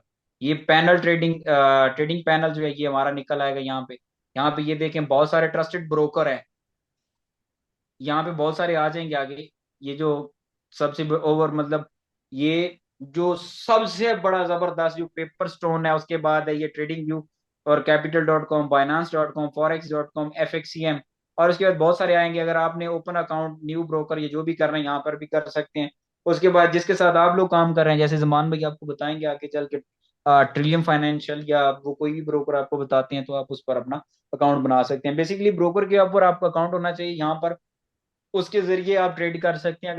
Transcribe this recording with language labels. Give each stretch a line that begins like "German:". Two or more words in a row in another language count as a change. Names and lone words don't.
Hindi: ये पैनल
English: trading panel
Hindi: जो है ये हमारा निकल आएगा यहाँ पे। यहाँ पे ये देखें बहुत सारे
English: trusted broker
Hindi: हैं, यहाँ पे बहुत सारे आ जाएंगे आगे। ये जो सबसे ओवर मतलब, ये जो सबसे बड़ा जबरदस्त जो पेपर स्टोन है, उसके बाद है ये ट्रेडिंग व्यू और capital.com, binance.com, forex.com, FXCM, और उसके बाद बहुत सारे आएंगे। अगर आपने
English: open account, new broker,
Hindi: ये जो भी कर रहे हैं यहाँ पर भी कर सकते हैं। उसके बाद जिसके साथ आप लोग काम कर रहे हैं, जैसे जमान भाई आपको बताएंगे आगे चल के, ट्रिलियम फाइनेंशियल या वो कोई भी ब्रोकर आपको बताते हैं, तो आप उस पर अपना अकाउंट बना सकते हैं।
English: basically broker
Hindi: के ऊपर आपका अकाउंट होना चाहिए यहाँ पर, उसके जरिए आप ट्रेड कर सकते हैं।